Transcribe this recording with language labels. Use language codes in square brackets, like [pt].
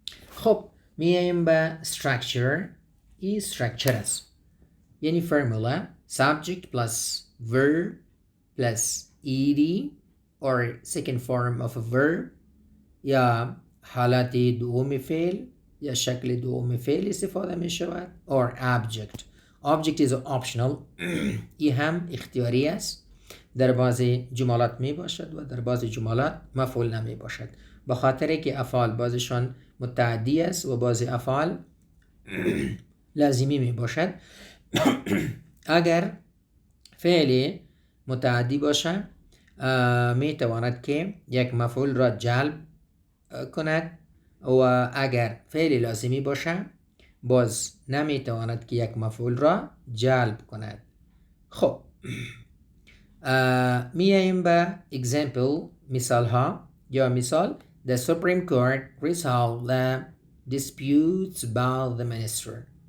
[fa] خب میاییم به structure. این structure است. [en] یعنی فرمولا subject plus verb plus ed or second form of a verb [fa] یا حالت دوم فعل یا شکل دوم فعل استفاده می شود [en] or object is optional. [fa] این هم اختیاری است. در بعضی جملات می باشد و در بعضی جملات مفعول نمی باشد. به خاطر که افعال بعضشان متعدی است و بعضی افعال لازمی می باشد. اگر فعل متعدی باشه می تواند که یک مفعول را جلب کند و اگر فعل لازمی باشه باز نمی تواند که یک مفعول را جلب کند. خب میاییم به [en] example [fa] مثال ها یا مثال [en] The Supreme Court resolved the disputes about the minister.